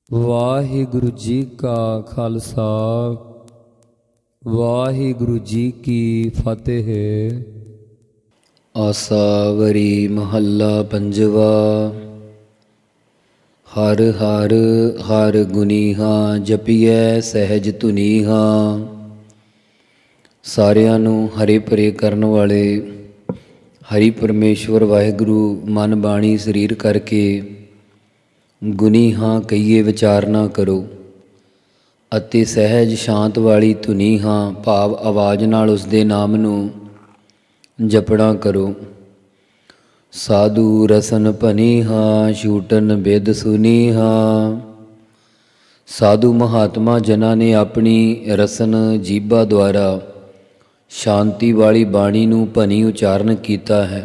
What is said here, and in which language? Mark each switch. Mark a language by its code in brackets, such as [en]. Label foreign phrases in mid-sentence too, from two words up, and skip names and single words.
[pa] ਵਾਹਿਗੁਰੂ ਜੀ ਕਾ ਖਾਲਸਾ ਵਾਹਿਗੁਰੂ ਜੀ ਕੀ ਫਤਹਿ। ਆਸਾਵਰੀ ਮਹਲਾ ਪੰਜਵਾਂ। ਹਰ ਹਰ ਹਰ ਗੁਨੀਹਾ ਜਪੀਐ ਸਹਜ ਧੁਨੀਹਾ। ਸਾਰਿਆਂ ਨੂੰ ਹਰੇ ਭਰੇ ਕਰਨ ਵਾਲੇ ਹਰਿ ਪਰਮੇਸ਼ਰ ਵਾਹਿਗੁਰੂ ਮਨ ਬਾਣੀ ਸਰੀਰ ਕਰਕੇ ਗੁਨੀ ਹਾਂ ਕਹੀਏ ਵਿਚਾਰ ਨਾ ਕਰੋ ਅਤੇ ਸਹਿਜ ਸ਼ਾਂਤ ਵਾਲੀ ਧੁਨੀ ਹਾਂ ਭਾਵ ਆਵਾਜ਼ ਨਾਲ ਉਸਦੇ ਨਾਮ ਨੂੰ ਜਪਣਾ ਕਰੋ। ਸਾਧੂ ਰਸਨ ਭਨੀ ਹਾਂ ਛੂਟਨ ਬਿਦ ਸੁਨੀ ਹਾਂ। ਸਾਧੂ ਮਹਾਤਮਾ ਜਨਾਂ ਨੇ ਆਪਣੀ ਰਸਨ ਜੀਭਾ ਦੁਆਰਾ ਸ਼ਾਂਤੀ ਵਾਲੀ ਬਾਣੀ ਨੂੰ ਭਨੀ ਉਚਾਰਨ ਕੀਤਾ ਹੈ।